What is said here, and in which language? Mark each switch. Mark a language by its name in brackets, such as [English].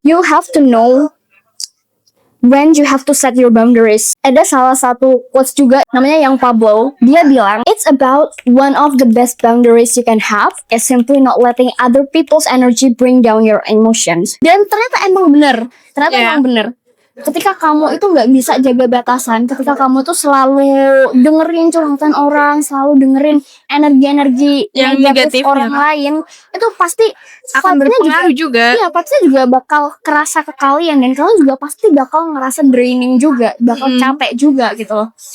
[English] You have to know when you have to set your boundaries. [Indonesian] Ada salah satu quotes juga namanya yang Pablo. Dia bilang, [English] it's about one of the best boundaries you can have is simply not letting other people's energy bring down your emotions. [Indonesian] Dan ternyata emang bener. Ketika kamu itu nggak bisa jaga batasan, ketika kamu tuh selalu dengerin curhatan orang, selalu dengerin energi-energi yang negatif orang lain, itu pasti akan berpengaruh juga. Iya, pasti juga bakal kerasa ke kalian, dan kalian juga pasti bakal ngerasa draining juga, bakal capek juga gitu loh.